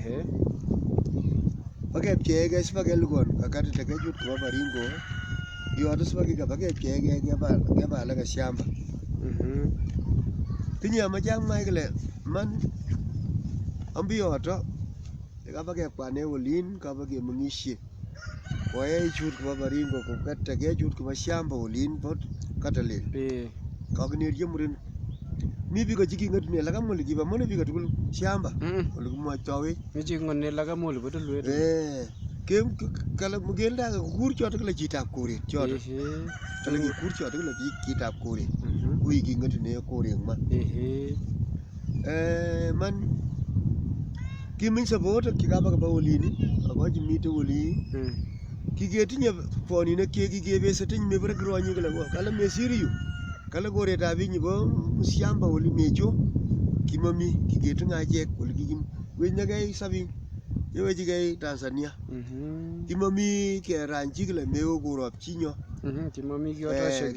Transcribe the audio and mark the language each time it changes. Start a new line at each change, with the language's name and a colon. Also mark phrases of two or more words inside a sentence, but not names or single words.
Kalenjin: Pakepchege sipa Elgon kakati tekechut kwa Baringo. Yoto sipa kikapakepchege keba alaga shamba. Tinye amachang Michael man ambi yoto kapakepwa ne olin kapakemung'ishe. Koye chut kwa Baringo tekechut kwa shamba olin pot katalen. Kakinerje muren. Mi biko chiki ng'etune laka muli kiba mone biko tukul shamba. Ole kumwachtawe. Mi chiki ng'one laka muli potulwet. Kala Mugilda kukur choto kila chitab koret choto. Kala kukur choto kila chitab koret. Kui ki ng'etune koret ma. Man kimin support kikaba kaba olini. Akoji mite oli. Kiketinye poninek kikebese tinye mebere kironyi kila kwa. Kala mesiri yu. Kala koretab inyi bo shamba oli mecho kimami kiketu ng'achek oli kikim wenyakei sabin yewechikei Tanzania kimami keranchi kile meo korop chinyo kimami kiyotoshek